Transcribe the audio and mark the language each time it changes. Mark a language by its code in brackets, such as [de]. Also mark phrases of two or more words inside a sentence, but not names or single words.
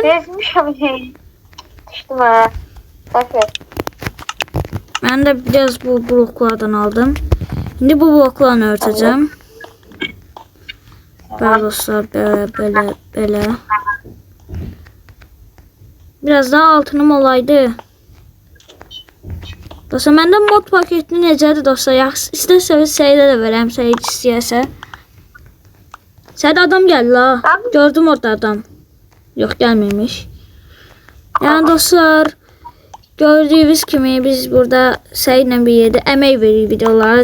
[tr] Bezmişim şey. Düştüm ha. Okey. Ben de biraz bu bloklardan aldım. Şimdi bu bloklarını örteceğim. Böyle dostlar, böyle. Biraz daha altınım olaydı. [az] Dostlar, məndə mod paketini necədir dostlar? İstəsəniz Seydə də verəm, Seyid istəyərsə. Seyid adam gəldi la. Gördüm orada adam. Yox, gəlməmiş. Yəni dostlar, gördüyünüz kimi biz burada Seyidlə bir yerdə əmək veririk videolara.